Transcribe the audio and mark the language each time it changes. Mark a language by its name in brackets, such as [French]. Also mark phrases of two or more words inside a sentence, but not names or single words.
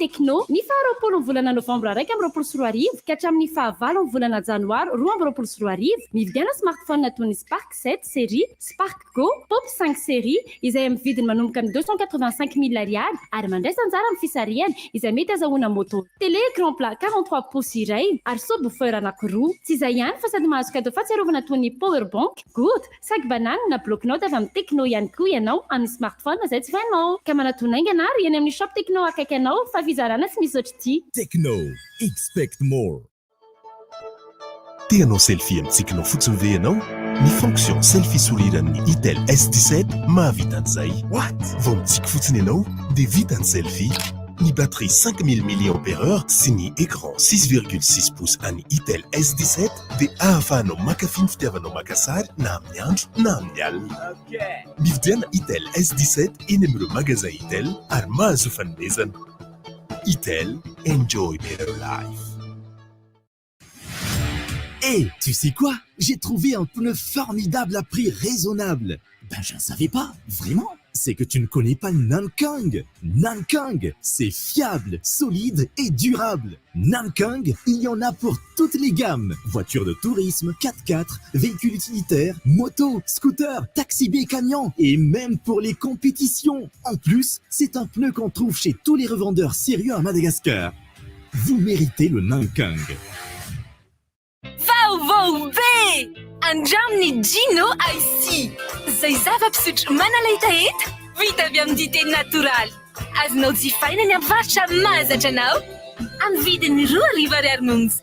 [Malagasy] Tekno ny faharoapolo ny volana novambra 2024 ka hatramin'ny fahavalo ny volana janoary 2024 mividiana smartphone toy ny Spark 7 série, Spark Go, Pop 5 série izay amin'ny vidiny manomboka amin'ny 285 000 ariary ary mandraisa anjara amin'ny fisarihany izay mety azahoana moto. [French] Télé écran plat 43 pouces iray ary subwoofer anankiroa. [Malagasy] Tsy izay ihany fa sady mahazo cadeau fahatsiarovana toy ny [English] power bank, [Malagasy] good, [French] sac banane [Malagasy] na bloc-notes avy amin'ny Tekno ihany koa ianao amin'ny smartphone izay tsy vainao. Ka manatonaingana ary eny amin'ny shop Tekno akaiky anao fa fizarana tsy misy ohatr'ity. Tekno, [English] expect more. [Malagasy] Tianao selfie amintsika fotsiny ve ianao? Ny fonction selfie souriran'ny Itel S17 mahavita an'izay. What? Vao mitsika fotsiny ianao dia vita ny selfie. Ny batterie 5000 mAh sy ny écran 6,6 pouces an'ny Itel S17 dia ahafahanao makafy ny fitiavanao maka sary na amin'ny andro na amin'ny alina. Mividiana Itel S17 eny amin'ireo magasin Itel ary mahazo fanomezana. Itel, [English] enjoy better life. [French] Hey, tu sais quoi? J'ai trouvé un pneu formidable à prix raisonnable. Ben, je ne savais pas, vraiment. C'est que tu ne connais pas Nankang. Nankang, c'est fiable, solide et durable. Nankang, il y en a pour toutes les gammes. Voitures de tourisme, 4x4, véhicules utilitaires, motos, scooters, taxi B, camions et même pour les compétitions. En plus, c'est un pneu qu'on trouve chez tous les revendeurs sérieux à Madagascar. Vous méritez le Nankang. [Malagasy] Vaovao be! Andramny Gino IC. Zay zava-pisotro manalay taheta vita avy amin'ny dité natoraly. Azonao jifaina ny avarotra mahazatra anao amin'ny vidiny 2,00 monja.